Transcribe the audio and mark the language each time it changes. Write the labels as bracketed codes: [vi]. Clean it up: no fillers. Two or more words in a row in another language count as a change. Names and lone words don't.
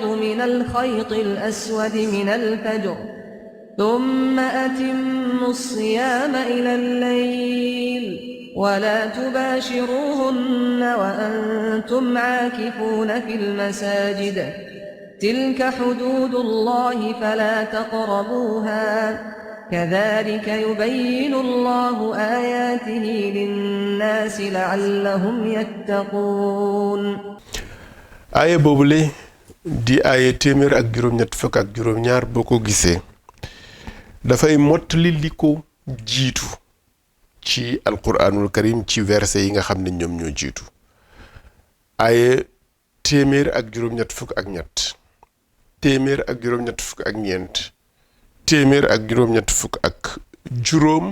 [ar] من الخيط الأسود من الفجر ثم أتموا الصيام إلى الليل ولا تباشروهن وأنتم عاكفون في المساجد تلك حدود الله فلا تقربوها كذلك يبين الله آياته للناس لعلهم يتقون. [wo] aaya boobule di aaya téeméer ak juróom-ñett fukk ak juróom-ñaar boo ko gisee dafay mottali li ko jiitu ci [ar] القرآن الكريم [wo] ci verset yi nga xam ne ñoom ñoo jiitu. aaya téeméer ak juróom-ñett fukk ak ñett, téeméer ak juróom-ñett fukk ak ñeent, téeméer ak juróom-ñett fukk ak juróom.